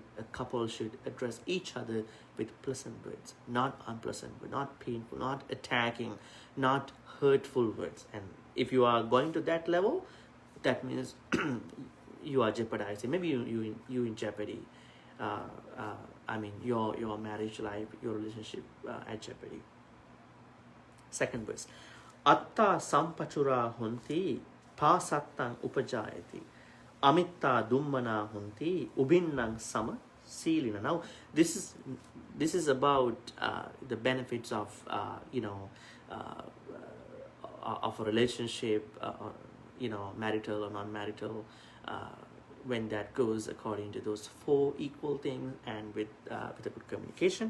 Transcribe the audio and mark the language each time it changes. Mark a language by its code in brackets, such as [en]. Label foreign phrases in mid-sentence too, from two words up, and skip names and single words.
[en] A couple should address each other with pleasant words, not unpleasant words, not painful, not attacking, not hurtful words. And if you are going to that level, that means you are jeopardizing. Maybe you in jeopardy. Your marriage life, your relationship at jeopardy. Second verse. [pi] Atta sampachura honti pasattang upajayati. Amitta dummana honti ubinnang sama silina. [en] Now this is about the benefits of of a relationship, marital or non-marital, when that goes according to those four equal things and with a good communication.